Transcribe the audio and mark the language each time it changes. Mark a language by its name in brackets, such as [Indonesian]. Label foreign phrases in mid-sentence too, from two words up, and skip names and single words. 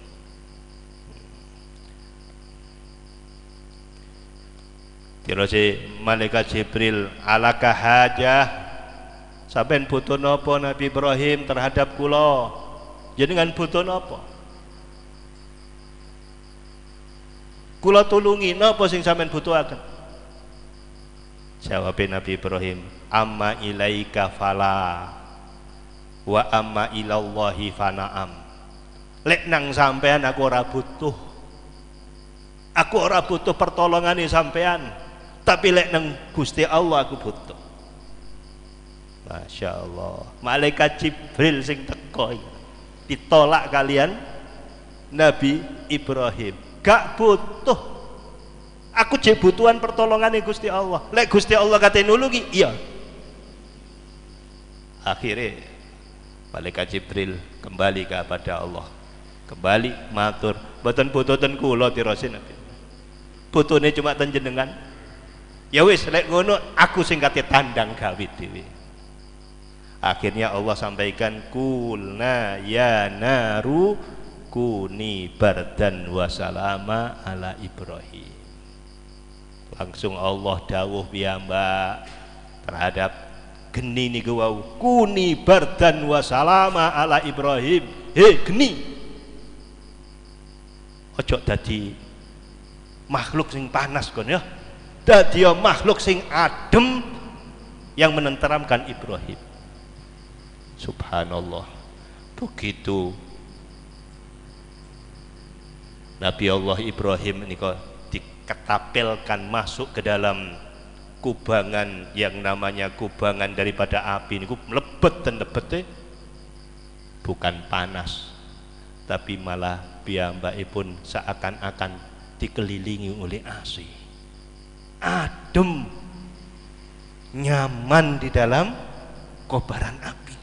[Javanese] Terus malaikat Jibril, [Arabic] ألك حاجة, [Javanese] sampean butuh napa Nabi Ibrahim terhadap kula? Jenengan butuh napa? Kula tulungi napa sing sampean butuhaken? Jawab Nabi Ibrahim, [Arabic] أما إليك فلا. وأما إلى الله فنعم. [Javanese] Lek nang sampean aku ora butuh, aku ora butuh pertolongane sampean, tapi lek nang Gusti Allah aku butuh. [Arabic] ما شاء الله, [Javanese] malaikat Jibril sing teko ditolak kalian Nabi Ibrahim, gak butuh, aku je butuhan pertolongannya Gusti Allah. Lek Gusti Allah kate nulungi, iya. [Indonesian] Akhirnya malaikat Jibril kembali kepada Allah, kembali [Javanese] matur, mboten butuhten kula tirasin Nabi, butuhne cuma ten jenengan. Ya wis lek ngono aku sing kate tandang gawe dhewe. [Indonesian] Akhirnya Allah sampaikan, [Arabic] قلنا يا نار كوني بردا وسلاما على إبراهيم. [Javanese] Langsung Allah dawuh piyambak terhadap geni niku wau, [Arabic] كوني بردا وسلاما على إبراهيم. [Javanese] He geni, ojo dadi makhluk sing panas kon ya, dadi makhluk sing adem [Indonesian] yang menenteramkan [Javanese] Ibrahim. Subhanallah. [Indonesian] Begitu Nabi Allah Ibrahim ini kok diketapelkan masuk ke dalam kubangan yang namanya kubangan daripada api, ini melebet dan lebet, bukan panas, tapi malah piyambakipun seakan-akan dikelilingi oleh AC, adem, nyaman di dalam kobaran api.